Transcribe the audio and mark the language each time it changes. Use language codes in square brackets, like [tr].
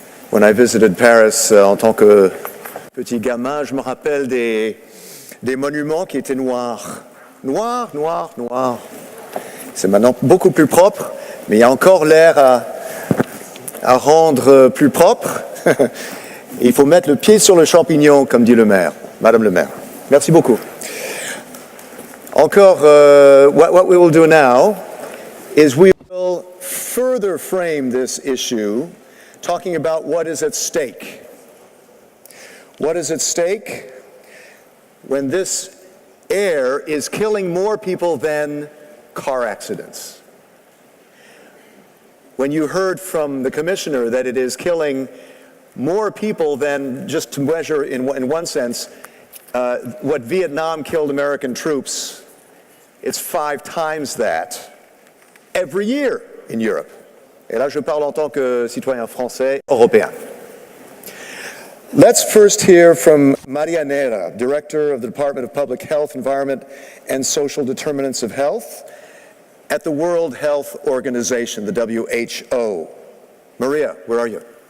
[en] When I visited Paris [fr] en tant que petit gamin, je me rappelle des monuments qui étaient noirs. Noirs. C'est maintenant beaucoup plus propre, mais il y a encore l'air à rendre plus propre. Il faut mettre le pied sur le champignon, comme dit le maire, Madame le maire. Merci beaucoup. [en] Encore, what we will do now is we will further frame this issue talking about what is at stake. What is at stake when this air is killing more people than car accidents? When you heard from the Commissioner that it is killing more people than, just to measure in one sense, what Vietnam killed American troops, it's 5 times that every year in Europe. [fr] Et là, je parle en tant que citoyen français européen. [en] Let's first hear from Neira, Director of the Department of Public Health, Environment, and Social Determinants of Health at the World Health Organization, the WHO. Maria, where are you?